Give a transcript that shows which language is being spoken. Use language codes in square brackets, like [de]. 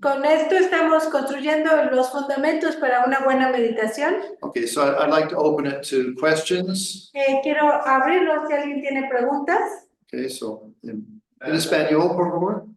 [es] Con esto estamos construyendo los fundamentos para una buena meditación. [en] Okay, so I'd like to open it to questions. [es] Quiero abrirlo si alguien tiene preguntas. [en] Okay, so [es] en español, por favor.